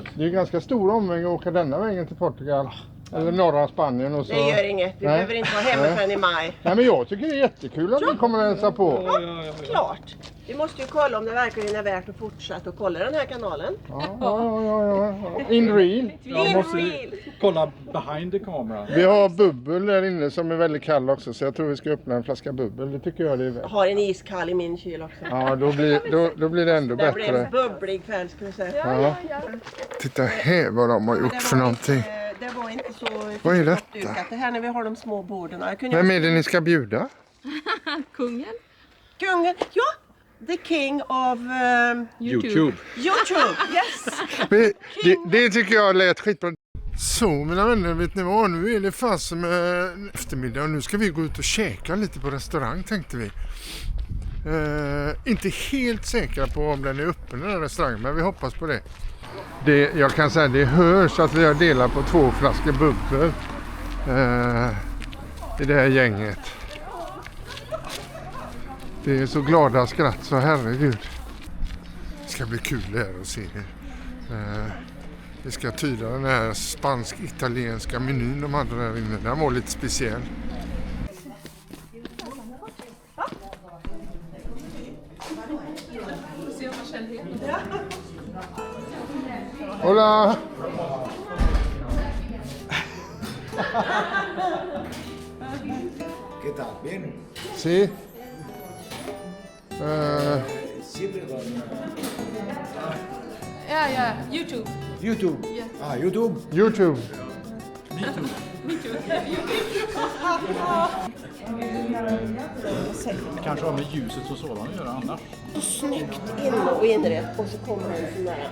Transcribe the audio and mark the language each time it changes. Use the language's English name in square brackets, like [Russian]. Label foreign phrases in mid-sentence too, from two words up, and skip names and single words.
[Swedish] Det är ganska stor omväg att åka denna vägen till Portugal. Eller norra Spanien och så. Det gör inget, vi behöver inte vara hemma förrän i maj. Nej, men jag tycker det är jättekul att ni kommer att hälsa på. Ja, klart. Vi måste ju kolla om det verkligen är värt att fortsätta och kolla den här kanalen. [English] Ja. In real. [Swedish] Jag måste kolla [English] behind the camera. [Swedish] Vi har bubbel där inne som är väldigt kall också, så jag tror vi ska öppna en flaska bubbel. Det tycker jag det är värt. Jag har en iskall i min kyl också. Ja, då blir det ändå Det blir bättre. en bubblig kväll, ska vi säga. Ja. Titta här vad de har gjort för någonting. Det var inte så... Vad är detta? uppdukat. Det här när vi har de små borden. Vem är det ni ska bjuda? Kungen. Kungen, ja! [English] The king of YouTube. YouTube, yes! [Swedish] Det tycker jag lät skitbra. Så mina vänner, vet ni vad? Nu är det fast som eftermiddag och nu ska vi gå ut och käka lite på restaurang, tänkte vi. Inte helt säkra på om den är öppen den här restaurangen, men vi hoppas på det. Jag kan säga det hörs att vi har delat på 2 flaskor bubbel i det här gänget. Det är så glada skratt så herregud. Det ska bli kul här att se. Vi ska tyda den här spansk-italienska menyn de hade där inne. Den var lite speciell. [Spanish] Hola! ¿Qué tal? ¿Bien? Sí. Siempre con [Swedish] Ja, YouTube. YouTube. Yeah. YouTube. YouTube. Det kanske har med ljuset och sådant att göra annars. Snyggt in och inrätt och så kommer en sån där.